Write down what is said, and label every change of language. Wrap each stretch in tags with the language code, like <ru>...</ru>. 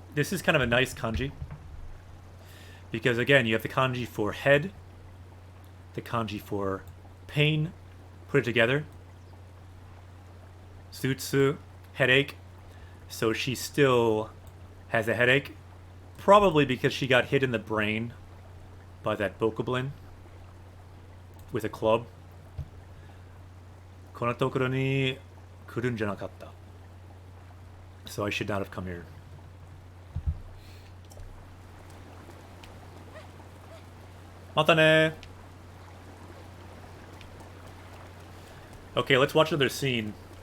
<en>This is kind of a nice kanji. Because again, you have the kanji for head, the kanji for pain, put it together. Sutsu, headache. So she still has a headache. Probably because she got hit in the brain by that Bokoblin with a club.</en> <ja>こんなところに来るんじゃなかった。</ja> <en>So I should not have come here.</en> <ja>Matane.</ja> <en>Okay, let's watch another scene.</en>